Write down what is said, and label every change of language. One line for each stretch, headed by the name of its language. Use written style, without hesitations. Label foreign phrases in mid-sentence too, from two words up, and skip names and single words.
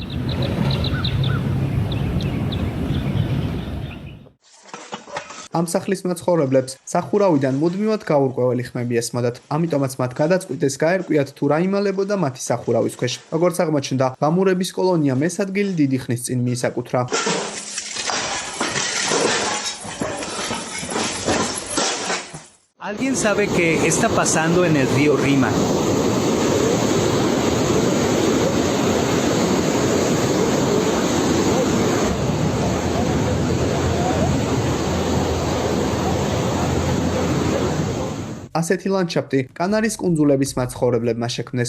Georgian: ამ სახლის მაცხოვრებლებს სახურავიდან მუდმივად გაურკვეველი ხმები ესმოდათ. ამიტომაც მათ გადაწყვიტეს გაერკვიათ თუ რა იმალებოდა მათი სახურავის ქვეშ. როგორც აღმოჩნდა, ბამურების კოლონია მესადგილი დიდი ხნის წინ მიისაკუთრა.
Spanish: ¿Alguien sabe qué está pasando en el río Rima?
Georgian: ასეთი ლანდშაფტი კანარის კუნძულების მაცხოვრებლებმა შექმნეს.